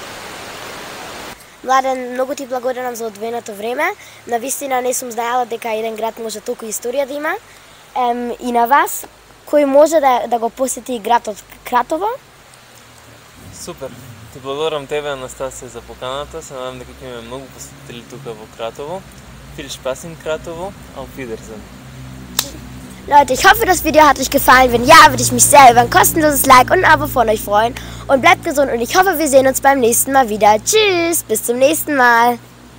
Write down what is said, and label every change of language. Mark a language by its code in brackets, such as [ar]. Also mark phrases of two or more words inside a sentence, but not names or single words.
[mk] Младен, многу ти благодарам за одвоеното време. Навистина не сум знаела дека еден град може толку историја да има. И на вас, кој може да го посети градот Кратово? Супер. Ти благодарам тебе, Анастасија, за поканата. Се надам дека ќе имаме многу посетители тука во Krattovo. [de] Viel Spaß in Krattovo. Auf Wiedersehen. Leute, ich hoffe, das Video hat euch gefallen. Wenn ja, würde ich mich sehr über ein kostenloses Like und ein Abo von euch freuen. Und bleibt gesund und ich hoffe, wir sehen uns beim nächsten Mal wieder. Tschüss, bis zum nächsten Mal.